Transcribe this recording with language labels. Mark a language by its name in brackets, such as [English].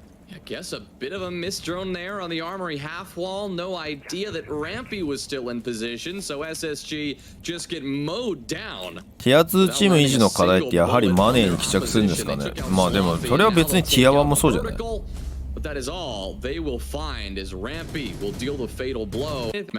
[English] I guess a bit of a missed drone there on the armory half wall. No idea that Rampy was still in position, so SSG just get mowed down. [Japanese] ティア2チーム維持の課題ってやはりマネーに帰着するんですかね。まあでもそれは別にティア1もそうじゃない。 [English] But that is all they will find as Rampy will deal the fatal blow.